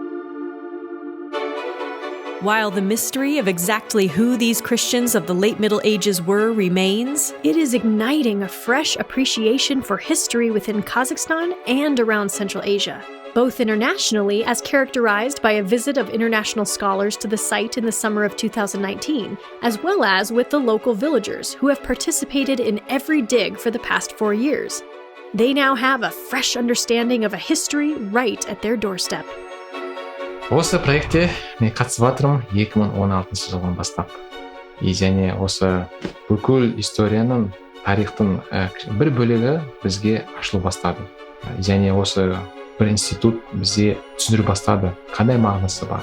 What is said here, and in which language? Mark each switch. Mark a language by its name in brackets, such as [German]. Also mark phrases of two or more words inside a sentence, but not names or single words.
[English] While the mystery of exactly who these Christians of the late Middle Ages were remains, it is igniting a fresh appreciation for history within Kazakhstan and around Central Asia, both internationally, as characterized by a visit of international scholars to the site in the summer of 2019, as well as with the local villagers who have participated in every dig for the past 4 years. They now have a fresh understanding of a history right at their doorstep. [Kazakh] Осы проектте мен қатысып жатырмын 2016 жылдан бастап. Және осы бүкіл историяның, тарихтың бір бөлігі бізге ашылу бастады. Және осы бір институт бізде түсіндіре бастады, қандай мағынасы бар.